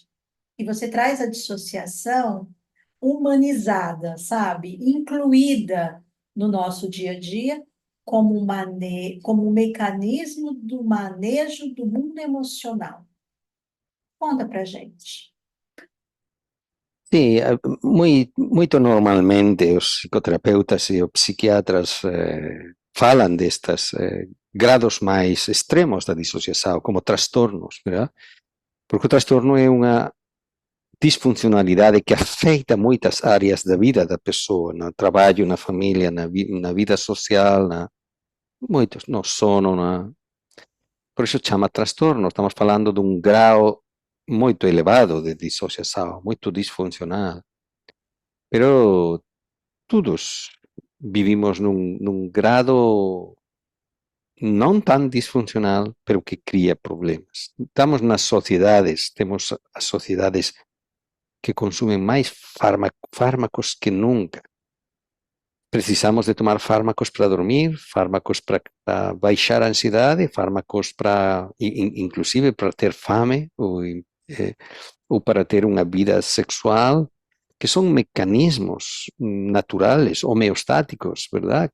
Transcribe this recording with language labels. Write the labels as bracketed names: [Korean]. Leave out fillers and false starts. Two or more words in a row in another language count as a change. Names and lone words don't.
[Portuguese] E você traz a dissociação humanizada, sabe? Incluída no nosso dia a dia como um mecanismo do manejo do mundo emocional. Conta pra gente. [Galician] Sí, moito normalmente os psicoterapeutas e os psiquiatras falan destas grados máis extremos da disociação como trastornos, verdad? Porque o trastorno é unha disfuncionalidade que afecta moitas áreas da vida da persoa, no traballo, na familia, na vida social, moitos, no sono, por iso chama trastorno, estamos falando dun grau moito elevado de disociação, moito disfuncional, pero todos vivimos nun grado [Portuguese] não tão disfuncional, [Galician] pero que cria problemas. [Portuguese] Estamos nas sociedades, temos as sociedades que consumem mais fármacos que nunca. Precisamos de tomar fármacos para dormir, fármacos para baixar a ansiedade, fármacos para, inclusive, para ter fame ou para ter uma vida sexual, que são mecanismos naturais, homeostáticos, ¿verdad?